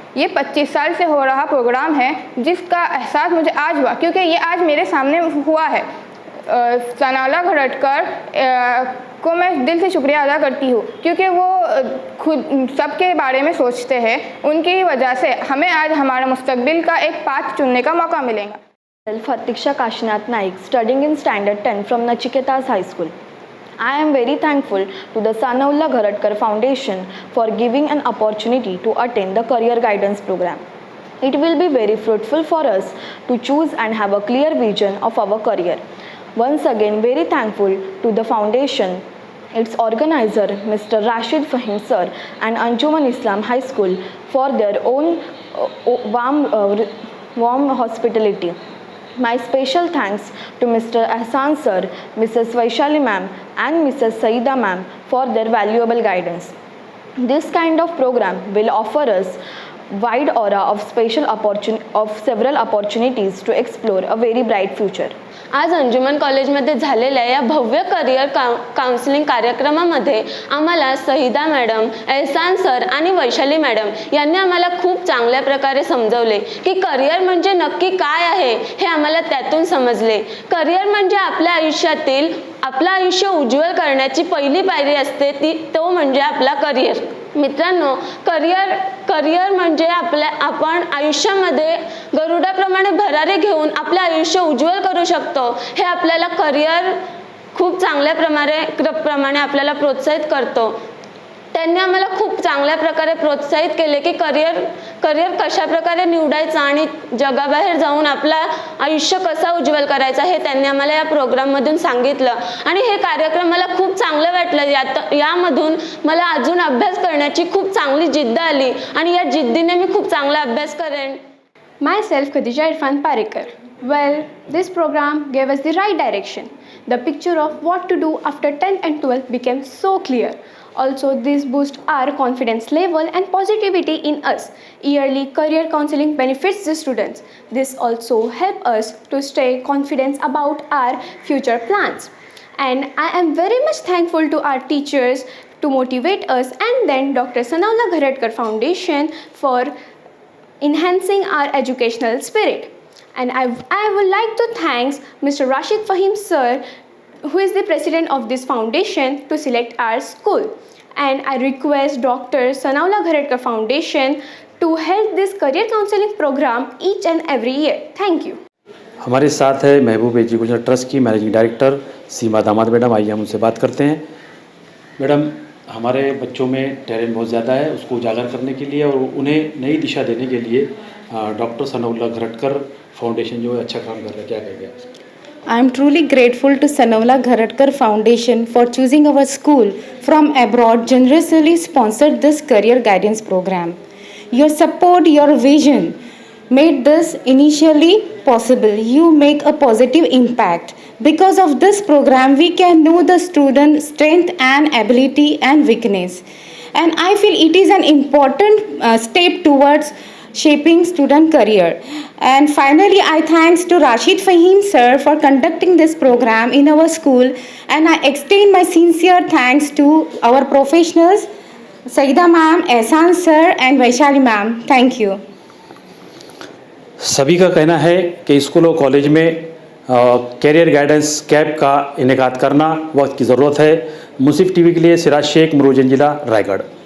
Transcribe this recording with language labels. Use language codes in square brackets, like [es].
[hi] ये 25 साल से हो रहा प्रोग्राम है जिसका एहसास मुझे आज हुआ क्योंकि ये आज मेरे सामने हुआ है। सनाउल्लाह घरटकर को मैं दिल से शुक्रिया अदा करती हूँ क्योंकि वो खुद सबके बारे में सोचते हैं। उनकी वजह से हमें आज हमारा मुस्तकबिल का एक पाथ चुनने का मौका मिलेगा। [en] Fatiksha Kashinath Naik, studying in Standard 10 from Nachiketas High School. I am very thankful to the Sanaullah Gharatkar Foundation for giving an opportunity to attend the Career Guidance Program. It will be very fruitful for us to choose and have a clear vision of our career. once again very thankful to the foundation, its organizer Mr. Rashid Fahim sir and Anjuman Islam High School for their own warm hospitality. My special thanks to Mr. Ahsan sir, Mrs. Vaishali ma'am and Mrs. Saida ma'am for their valuable guidance. This kind of program will offer us wide aura of several opportunities to explore a very bright future. [mr] आज अंजुमन कॉलेजमध्ये झालेल्या या भव्य career counselling कार्यक्रमामध्ये आम्हाला सहिदा madam, एहसान sir आणि Vaishali madam यांनी आम्हाला खूप चांगल्या प्रकारे समजवले की करिअर म्हणजे नक्की काय आहे हे आम्हाला त्यातून समजले. करिअर म्हणजे आपल्या आयुष्यातील आपलं आयुष्य उज्ज्वल करण्याची पहिली पायरी असते तो म्हणजे आपला करिअर. मित्रांनो, करिअर म्हणजे आपण आयुष्यामध्ये गरुडाप्रमाणे भरारी घेऊन आपले आयुष्य उज्ज्वल करू शकतो. हे आपल्याला करिअर खूप चांगल्या प्रमाणे आपल्याला प्रोत्साहित करतो. त्यांनी आम्हाला खूप चांगल्या प्रकारे प्रोत्साहित केले की करिअर कशा प्रकारे निवडायचं आणि जगाबाहेर जाऊन आपला आयुष्य कसा उज्ज्वल करायचा हे त्यांनी आम्हाला या प्रोग्राममधून सांगितलं आणि हे कार्यक्रम मला खूप चांगलं वाटलं. यामधून मला अजून अभ्यास करण्याची खूप चांगली जिद्द आली आणि या जिद्दीने मी खूप चांगला अभ्यास करेन. [en] Myself, Khadija Irfan Parikar. Well, this program gave us the right direction. The picture of what to do after 10th and 12th became so clear. Also, this boosts our confidence level and positivity in us. Yearly career counseling benefits the students. This also helps us to stay confident about our future plans. And I am very much thankful to our teachers to motivate us, and then Dr. Sanaullah Gharatkar Foundation for enhancing our educational spirit. And I would like to thank Mr. Rashid Fahim sir, who is the president of this foundation, to select our school. And I request Dr. Sanaullah Gharatkar Foundation to help this career counseling program each and every year. Thank you. [hi] हमारे साथ है महबूब education trust की managing director सीमा दामाद madam. आइए हम उनसे बात करते हैं. मैडम, हमारे बच्चों में टैलेंट बहुत ज़्यादा है, उसको उजागर करने के लिए और उन्हें नई दिशा देने के लिए डॉक्टर सनाउल्लाह घरटकर फाउंडेशन जो है अच्छा काम कर रहा है. क्या कहेंगे आप? [en] I am truly grateful to Sanaullah Gharatkar Foundation for choosing our school from abroad generously sponsored this career guidance program. Your support, your vision made this initially possible. You make a positive impact. Because of this program, we can know the student's strength and ability and weakness. And I feel it is an important step towards shaping student career. And finally, I thanks to Rashid Fahim sir for conducting this program in our school, and I extend my sincere thanks to our professionals, Saida ma'am, Ehsan sir and Vaishali ma'am. Thank you. [hi] सभी का कहना है कि school और college में career guidance camp का इनेकाद करना वक्त की ज़रूरत है. मुंसिफ टीवी के लिए सिराज शेख, मुरूर जंजीरा, रायगढ़.